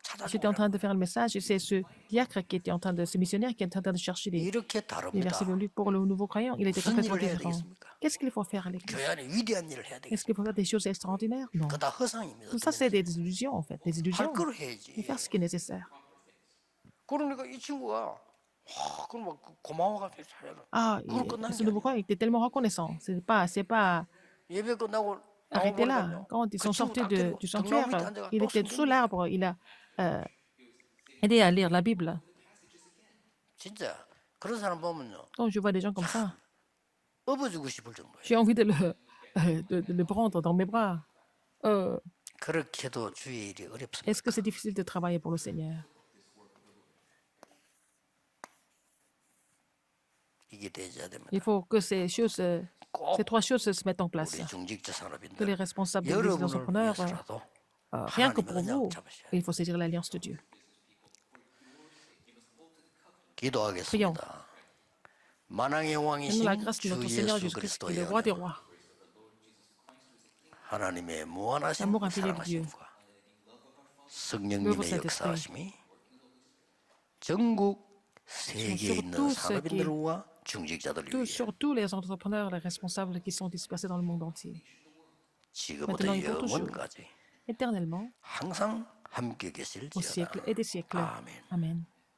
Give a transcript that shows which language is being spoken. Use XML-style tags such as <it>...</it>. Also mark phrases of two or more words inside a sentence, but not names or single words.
<fr>J'étais en</fr> <ko>찾아주고</ko> <fr>train de faire le message et c'est ce diacre qui était en train de, ce missionnaire qui était en train de chercher</fr> <ko>이렇게</ko> <fr>les versets</fr> <ko>다릅니다.</ko> <fr>bibliques pour le nouveau croyant. Il était</fr> <ko>무슨</ko> <fr>complètement</fr> <ko>일을 해야</ko> <fr>différent.</fr> <ko>되겠습니까?</ko> <fr>Qu'est-ce qu'il faut faire à l'église?</fr> <ko>교회 안에 위대한 일을 해야</ko> <fr>Est-ce</fr> <ko>되겠습니까?</ko> <fr>qu'il faut faire des choses extraordinaires? Non.</fr> <ko>그거 다 허상입니다.</ko> <fr>Tout ça, c'est des illusions, en fait. Des</fr> <ko>할</ko> <fr>illusions.</fr> <ko>걸</ko> <fr>Il</fr> <ko>해야지.</ko> <fr>faut faire ce qui est nécessaire.</fr> <ko>그러니까 이 친구가 그럼 막 고마워가지고 잘해라.</ko> <fr>Ah,</fr> <ko>그걸 끝난</ko> <fr>ce</fr> <ko>게</ko> <fr>nouveau</fr> <ko>아니야.</ko> <fr>croyant était tellement reconnaissant. C'est pas</fr> <ko>예배 끝나고</ko> <fr>arrêté là.</fr> <ko>나와보니까요.</ko> <fr>Quand ils</fr> <ko>그</ko> <fr>sont</fr> <ko>친구</ko> <fr>sortis</fr> <ko>딱 데리고</ko> <fr>du</fr> <ko>등나무</ko> <fr>sanctuaire,</fr> <ko>밑에 앉아가</ko> <fr>il</fr> <ko>또</ko> <fr>était sous</fr> <ko>성경</ko> <fr>l'arbre. Il a aidé à lire la Bible.</fr> <ko>진짜 그런 사람 보면요</ko> <fr>Quand je vois des gens comme ça,</fr> <ko>업어주고 싶을 정도예요.</ko> <fr>j'ai envie de le prendre dans mes bras.</fr> <ko>그렇게도 주의 일이 어렵습니다.</ko> <fr>Est-ce que c'est difficile de travailler pour le Seigneur?</fr> <ko>이게 돼야 됩니다.</ko> <fr>Il faut que ces</fr> <ko>꼭</ko> <fr>trois choses se mettent en place.</fr> <ko>우리 중직자</ko> <fr>Que</fr> <ko>산업인들</ko> <fr>les responsables des</fr> <ko>여러분을</ko> <fr>entrepreneurs,</fr> <ko>위해서라도</ko> <fr>rien que</fr> <ko>하나님의</ko> <fr>pour</fr> <ko>언약</ko> <fr>vous,</fr> <ko>잡으셔야</ko> <fr>il faut saisir l'alliance de Dieu.</fr> <ko>기도하겠습니다. 만왕의</ko> <fr>Donne-nous la</fr> <ko>왕이신</ko> <fr>grâce de</fr> <ko>주</ko> <fr>notre Seigneur</fr> <ko>예수</ko> <fr>Jésus-Christ, qui est</fr> <ko>그리스도의</ko> <fr>le roi des</fr> <ko>은혜와</ko> <fr>rois,</fr> <ko>하나님의 무한하신</ko> <fr>l'amour infini de Dieu,</fr> <ko>사랑하심과</ko> <fr>l'œuvre</fr> <ko>성령님의</ko> <fr>Saint-Esprit,</fr> <ko>역사하심이 전국 세계에</ko> <fr>sur</fr> <ko>있는</ko> <fr>tous ceux</fr> <ko>산업인들과 중직자들을 위해</ko> <fr>surtout les entrepreneurs, les responsables qui sont dispersés dans le monde entier,</fr> <ko>지금부터</ko> <fr>maintenant et pour toujours,</fr> <ko>영원까지</ko> <fr>éternellement,</fr> <ko>항상 함께</ko> <fr>au</fr> <ko>계실지어다.</ko> <fr>siècle et des siècles.</fr> <ko>아멘.</ko> <fr>Amen.</fr>